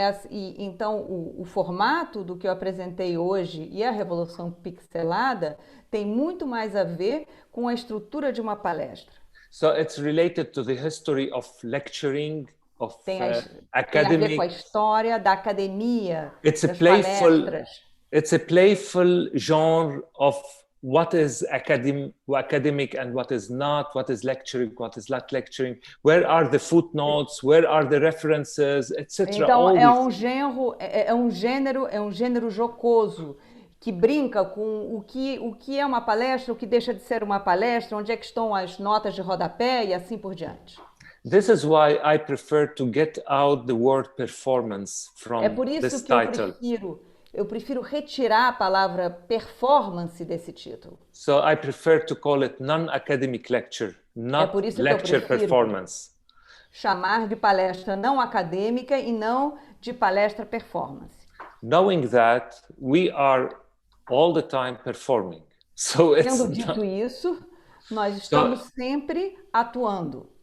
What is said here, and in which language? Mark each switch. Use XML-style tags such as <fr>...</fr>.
<pt>então o formato do que eu apresentei hoje e a Revolução Pixelada tem muito mais a ver com a estrutura de uma palestra.</pt> <en>So it's related to the history of lecturing, of academic.</en> <pt>Tem a ver com a história da academia,</pt> <en>it's</en> <pt>das palestras.</pt> <en>It's a playful genre of what is academic and what is not, what is lecturing, what is not lecturing, where are the footnotes, where are the references, etc.</en> <pt>Então é um gênero jocoso que brinca com o que é uma palestra, o que deixa de ser uma palestra, onde é que estão as notas de rodapé e assim por diante.</pt> <en>This is why I prefer to get out the word performance from this title.</en> <pt>É por isso que eu prefiro retirar a palavra performance desse título.</pt> <en>So I prefer to call it non-academic lecture, not lecture performance.</en> <pt>Chamar de palestra não acadêmica e não de palestra performance.</pt> <en>Knowing that we are all the time performing. So</en> <pt>Tendo dito isso, nós estamos sempre atuando.</pt>